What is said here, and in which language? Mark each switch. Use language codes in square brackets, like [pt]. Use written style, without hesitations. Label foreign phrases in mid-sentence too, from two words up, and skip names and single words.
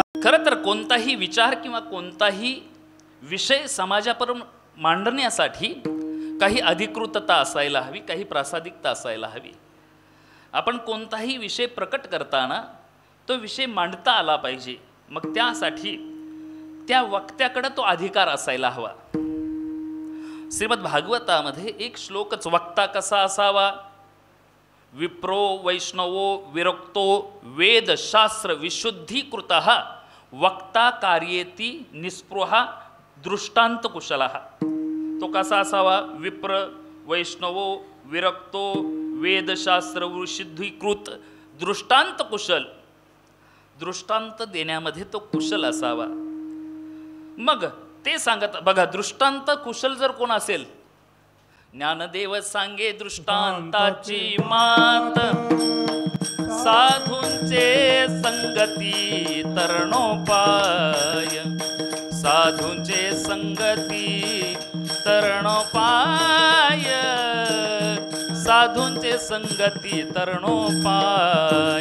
[mr] खरं तर कोणताही विचार किंवा कोणताही विषय समाजापर मांडण्यासाठी काही अधिकृतता असायला हवी, काही प्रासादिकता असायला हवी. आपण कोणताही विषय प्रकट करताना तो विषय मांडता आला पाहिजे. मग त्यासाठी त्या वक्त्याकडे तो अधिकार असायला हवा. श्रीमद भागवतामध्ये एक श्लोकच, वक्ता कसा असावा? [sa] विप्रो वैष्णवो विरक्तो वेदशास्त्र विशुद्धीकृतः वक्ता कार्येती निस्पृहा दृष्टांत कुशलः. [mr] तो कसा असावा? [sa] विप्र वैष्णवो विरक्तो वेदशास्त्र विशुद्धीकृत दृष्टांत कुशल. [mr] दृष्टांत देण्यामध्ये तो कुशल असावा. मग ते सांगत बघा, दृष्टांत कुशल जर कोण असेल, ज्ञानदेव सांगे दृष्टांताची मात, साधूंचे संगती तरणोपाय, साधूंचे संगती तरणोपाय, साधूंचे संगती तरणोपाय.